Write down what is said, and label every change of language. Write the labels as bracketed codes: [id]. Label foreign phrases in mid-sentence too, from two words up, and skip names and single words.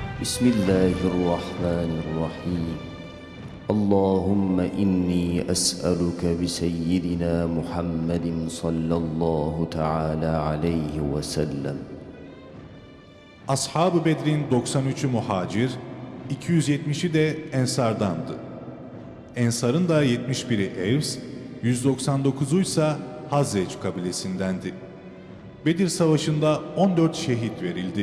[ar] بسم الله الرحمن الرحيم. اللهم إني أسألك بسيدنا محمد صلى الله تعالى عليه وسلم. [tr] Ashab-ı Bedr'in 93'ü muhacir, 270'i de ensardandı. Ensarın da 71'i Evs, 199'u ise Hazreç kabilesindendi. Bedir Savaşı'nda 14 şehit verildi.